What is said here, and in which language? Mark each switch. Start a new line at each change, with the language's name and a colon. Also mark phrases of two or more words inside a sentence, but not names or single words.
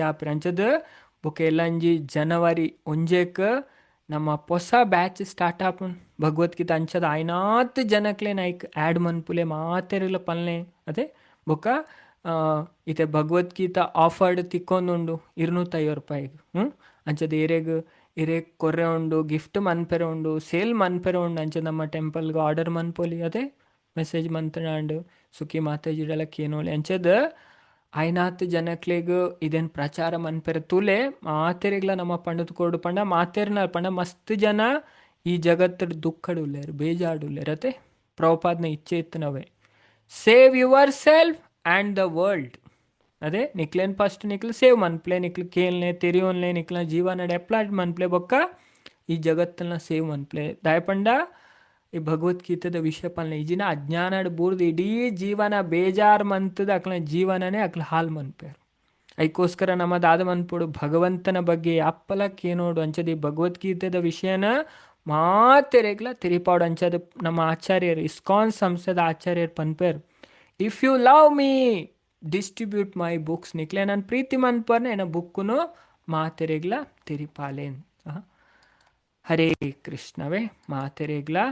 Tulu: ಅಂಚದ ಬೊಕ ಎಲ್ಲಂಜಿ ಜನವರಿ 1 ನಮ್ಮ ಹೊಸ ಬ್ಯಾಚ್ ಸ್ಟಾರ್ಟ್ ಆಪುಂಡು ಭಗವದ್ಗೀತೆ ಅಂಚದ ಆಯ್ನಾತ್ ಜನಕ್ಲೆ ನೈಕ್ ಆ್ಯಡ್ ಮನ್ಪುಲೆ ಮಾತೆರಲ ಪನ್ಲೆ ಅದೇ ಬೊಕ ಇತ್ತೆ ಭಗವದ್ಗೀತಾ ಆಫರ್ಡ್ ತಿಕ್ಕೊಂದುಂಡು 250 ರೂಪಾಯಿಗೆ ಅಂಚದ ಇರೇಗ್ ಕೊರ್ರೆ ಉಂಡು ಗಿಫ್ಟ್ ಮನ್ಪೆರೆ ಉಂಡು ಸೇಲ್ ಮನ್ಪೆರೆ ಉಂಡು ಅಂಚ ನಮ್ಮ ಟೆಂಪಲ್ಗೆ ಆರ್ಡರ್ ಮನ್ಪೊಲಿ ಅದೇ ಮೆಸೇಜ್ ಮಂತ್ರಾಂಡು ಸುಖಿ ಮಾತಾಜಿಡಲ ಕೇನೋಲಿ ಅಂಚದ ಆಯ್ನಾತ್ ಜನಕ್ಲೆಗ್ ಇದೇನ್ ಪ್ರಚಾರ ಮನ್ಪೆರ ತುಲೆ ಮಾತೆರೆಗ್ಲ ನಮ್ಮ ಪಂಡತ್ ಕೊಡು ಪಂಡ ಮಾತೆರ್ನ ಪಂಡ ಮಸ್ತ್ ಜನ ಈ ಜಗತ್ತಡ್ ದುಃಖಡುಲ್ಲೇರು ಬೇಜಾಡುಲ್ಲೇರು ಅತೆ ಪ್ರಭುಪಾದ್ನ ಇಚ್ಛೆ ಇತ್ತನವೆ
English: save your self and the world.
Tulu: ಅದೇ ನಿಕ್ಲೇನ್ ಫಸ್ಟ್ ನಿಕ್ಲು ಸೇವ್ ಮನ್ಪ್ಲೆ ನಿಕ್ಲು ಕೇಳ್ನೆ ತೆರಿಯೋನ್ಲೆ ನಿಕ್ಲ ಜೀವನ ಡೆಪ್ಲಾಟ್ ಮನ್ಪ್ಲೆ ಬೊಕ್ಕ ಈ ಜಗತ್ತನ್ನ ಸೇವ್ ಮನ್ಪ್ಲೆ ದಾಯಪಂಡ ಈ ಭಗವದ್ಗೀತೆದ ವಿಷಯ ಪಲ್ಲೆ ಇಜಿನ ಅಜ್ಞಾನಡ್ ಬೂರ್ದು ಇಡೀ ಜೀವನ ಬೇಜಾರ್ ಮಂತದ ಅಕ್ಲ ಜೀವನನೇ ಅಕ್ಲ ಹಾಲ್ ಮನ್ಪೇರು. ಅದಕ್ಕೋಸ್ಕರ ನಮ್ಮದಾದ ಮನ್ಪೋಡು ಭಗವಂತನ ಬಗ್ಗೆ ಅಪ್ಪಲಕ್ಕೆ ಏನೋಡು ಅಂಚದ ಈ ಭಗವದ್ಗೀತೆದ ವಿಷಯನ ಮಾತೆರೆಗ್ಲ ತಿರಿಪಾಡು ಅಂಚದ ನಮ್ಮ ಆಚಾರ್ಯರು ಇಸ್ಕಾನ್ ಸಂಸ್ಥೆದ ಆಚಾರ್ಯರು ಪನ್ಪೇರು
English: if you love me distribute my books
Tulu: ನಿಕ್ಲೆ ನಾನು ಪ್ರೀತಿ ಮನ್ಪರ್ನೆ ಏನ ಬುಕ್ಕುನು ಮಾತೆರೆಗ್ಲ ತಿರಿಪಾಲೇನ್. ಹರೇ ಕೃಷ್ಣವೇ ಮಾತೆರೆಗ್ಲ